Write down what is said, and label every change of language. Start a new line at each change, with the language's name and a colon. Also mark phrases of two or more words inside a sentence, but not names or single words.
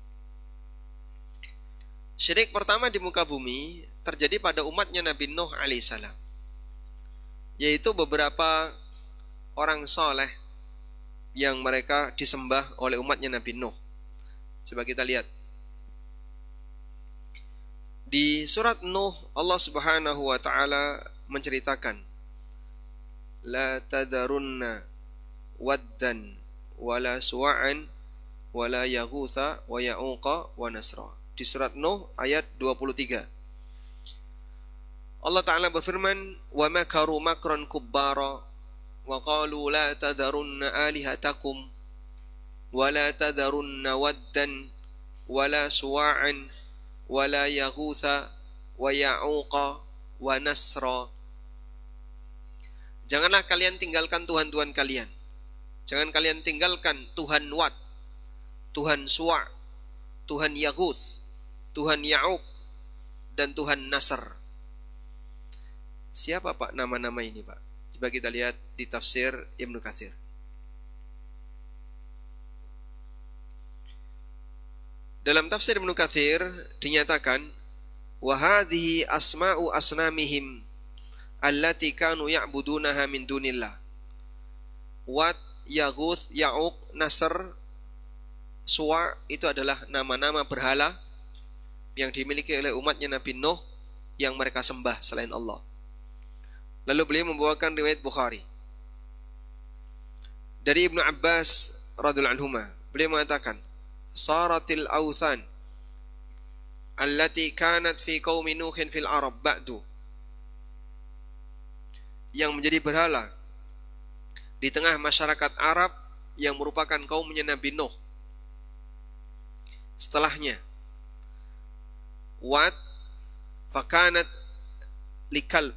Indonesian: Syirik pertama di muka bumi terjadi pada umatnya Nabi Nuh alaihissalam, yaitu beberapa orang soleh yang mereka disembah oleh umatnya Nabi Nuh. Coba kita lihat di surat Nuh, Allah
Arabic: سبحانه وتعالى
Indonesian: menceritakan
Arabic: لا تذرن ودا ولا سواعا ولا يغوث ويعوق ونسرا.
Indonesian: Di surat Nuh ayat 23. Allah Ta'ala berfirman,
Arabic: ومكروا مكرا كبارا وقالوا لا تذرن آلهتكم ولا تذرن ودا ولا سواعا ولا يغوث ويعوق ونسرا.
Indonesian: Janganlah kalian tinggalkan Tuhan-Tuhan kalian. Jangan kalian tinggalkan Tuhan Wad, Tuhan Suwa', Tuhan Yaghuth, Tuhan Ya'uq, dan Tuhan Nasr. Siapa Pak nama-nama ini Pak? Coba kita lihat di tafsir Ibnu Katsir. Dalam tafsir Ibnu Katsir dinyatakan
Arabic: وهذه أسماء أصنامهم التي كانوا يعبدونها من دون الله.
Indonesian: Wat, Yaghuth, Ya'uq, Nasr, Suwa' itu adalah nama-nama berhala yang dimiliki oleh umatnya Nabi Nuh yang mereka sembah selain Allah. Lalu beliau membawakan riwayat Bukhari dari Ibnu Abbas
Arabic: رضي الله عنهما.
Indonesian: Beliau mengatakan,
Arabic: "صارت الأوثان التي كانت في قوم نوح في العرب بعد."
Indonesian: Yang menjadi berhala di tengah masyarakat Arab yang merupakan kaumnya Nabi Nuh setelahnya.
Arabic: ود فكانت لكلب.